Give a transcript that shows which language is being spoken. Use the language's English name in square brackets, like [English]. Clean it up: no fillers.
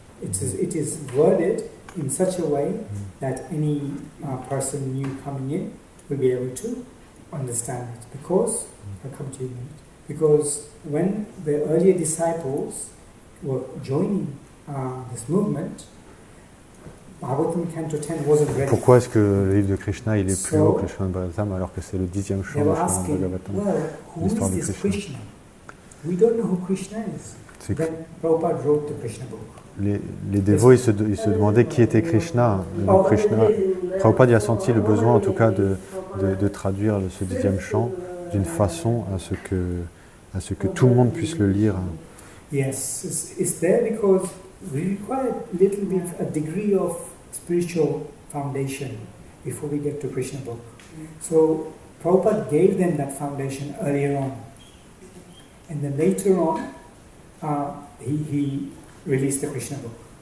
[English] It is worded in such a way that any person new coming in will be able to understand it. Because, I'll come to you in a minute, because when the earlier disciples were joining this movement, Bhagavatam Canto 10 wasn't ready. [French] Pourquoi est-ce que le livre de Krishna il est plus haut que le Srimad Bhagavatam alors que c'est le 10e chant du Srimad Bhagavatam? L'histoire de Krishna. [English] We don't know who Krishna is. Then Prabhupada wrote the Krishna book. [French] Les dévots ils se demandaient qui était Krishna. Prabhupada a senti le besoin en tout cas de traduire ce 10e chant d'une façon à ce que tout le monde puisse le lire. [English] Yes, it's there because we require a degree of spiritual foundation before we get to Krishna book. So Prabhupada gave them that foundation earlier on, and then later on he released the Krishna book.